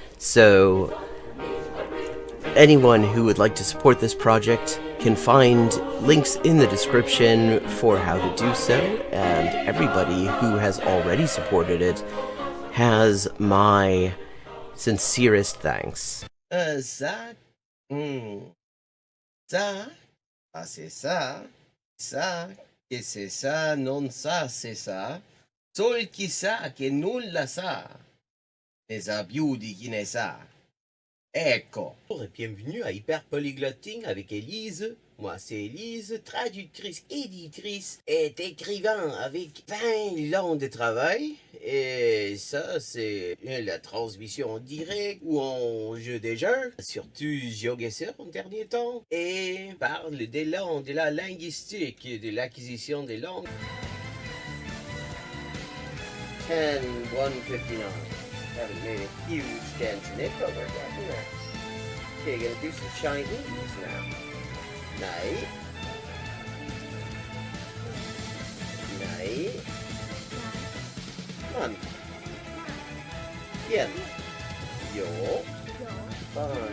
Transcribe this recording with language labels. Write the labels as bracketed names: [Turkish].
[English] So anyone who would like to support this project can find links in the description for how to do so, and everybody who has already supported it has my sincerest thanks. [French] Ça, ça, ah c'est ça, [Italian] che c'est ça, non ça, c'est ça, sol chi sa che nulla sa, ne sa più di chi ne sa. Ecco. [French] Bonjour et bienvenue à Hyperpolyglotting avec Élise. Moi, c'est Élise, traductrice, éditrice et écrivain avec 20 ans de travail. Et ça, c'est la transmission en direct ou en jeu des jeux, surtout GeoGuessr en dernier temps. Et parle des langues, de la linguistique, de l'acquisition des langues. 10:159. [English] Haven't made a huge dent in it, but we're getting there. Okay, gonna do some Chinese now. Night. Night. Come on. Bien. Yo. 5.